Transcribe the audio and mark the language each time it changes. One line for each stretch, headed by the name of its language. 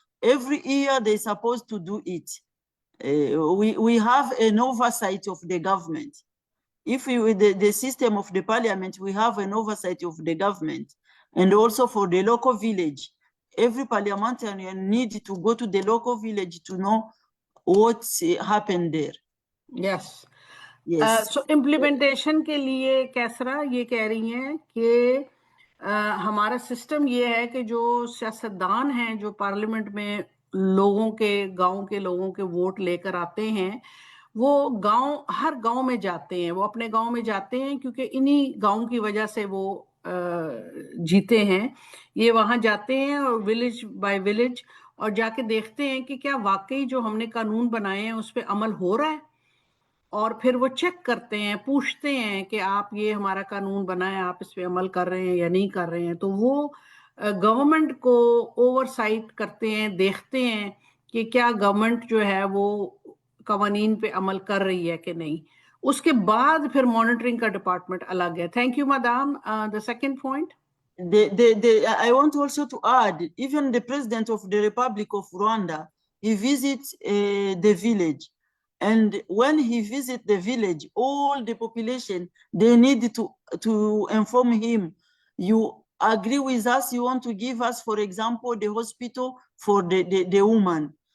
English: Every year they're supposed to do it. We have an oversight of the government. If the system of the parliament, we have an oversight of the government, and also for the local village, every parliamentarian needs to go to the local village to know what's happened there. Yes. Yes.
Hindi: So implementation के लिए कैसरा ये कह रही हैं कि हमारा system ये है कि जो सियासतदान हैं, जो पार्लियामेंट में लोगों के, गांव के लोगों के वोट लेकर आते हैं, वो हर गांव में जाते हैं, वो अपने गांव में जाते हैं, क्योंकि इन्हीं गांव की वजह से वो जीते हैं। ये वहां जाते हैं और
English: village by village
Hindi: और जाके देखते हैं कि क्या वाकई जो हमने कानून बनाए हैं उस पर अमल हो रहा है, और फिर वो चेक करते हैं, पूछते हैं कि आप ये हमारा कानून बना है, आप इस पे अमल कर रहे हैं या नहीं कर रहे हैं। तो वो गवर्नमेंट को ओवरसाइट करते हैं, देखते हैं कि क्या गवर्नमेंट जो है वो कवानीन पे अमल कर रही है कि नहीं, उसके बाद फिर मॉनिटरिंग का डिपार्टमेंट अलग है.
English: Thank you madam. The second point, I want also to add, even the president of the Republic of Rwanda, he visits the village. And when he visits the village, all the population, they need to inform him, you agree with us, you want to give us, for example, the hospital for the woman.